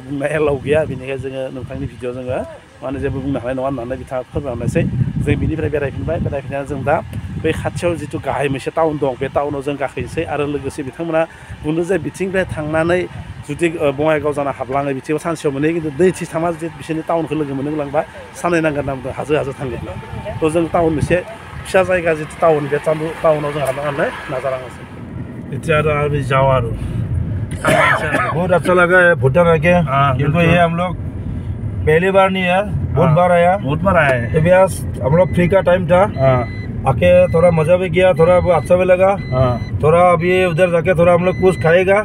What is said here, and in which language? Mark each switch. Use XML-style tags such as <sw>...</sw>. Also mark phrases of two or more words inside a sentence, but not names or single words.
<brx>बुंनाय एलाउ गैया बेनिखायनो जोङो नोंथांनि भिडिअ जोङो माने जेबो बुंनो हानाय नङा होननानै बिथाङा फोरमायहरनायसै जों बिनिफ्राय बेरायफिननानै जों दा बै खाथियाव जिथु गाहाय मोनसे टाउन दं बे टाउनाव जों गाखोनोसै आरो लोगोसे बिथांमोना बुंदों जे बिथिंनिफ्राय थांनानै जुदि बङाइगाव जाना हाबलाङो बिथिङाव सानसेयाव मोनो खिन्थु दैथि थांना जुदि बिसोरनि टाउनखौ लोगो मोनोलांबा साननै नांगोन होनना बुंदों हाजो थांगोन थ' जों टाउन मोनसे फिसा जायगा जितु टाउन बे टाउनाव जों हाबलांनानै नाजालांगासिनो</brx> <as>এতিয়া আৰু যাওঁ আৰু</as> <hi>बहुत अच्छा लगा है भूटान आके क्योंकि ये हम लोग पहली बार नहीं है बहुत बार आया हम लोग फ्री का टाइम था आके थोड़ा मजा भी किया थोड़ा अच्छा भी लगा थोड़ा अभी उधर जाके थोड़ा हम लोग कुछ खाएगा</hi>